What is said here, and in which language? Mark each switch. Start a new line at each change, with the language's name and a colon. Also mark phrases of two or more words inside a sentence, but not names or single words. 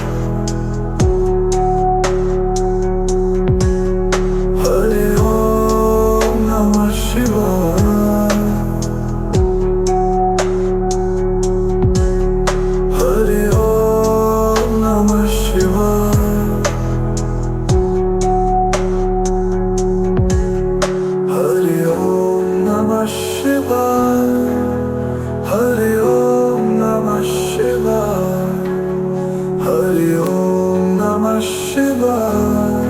Sanskrit: हरे ॐ नमः शिवाय. हरे ॐ नमः शिवाय. हरे ॐ नमः शिवाय. हरे ॐ नमः शिवाय. हरे ॐ नमः शिवाय.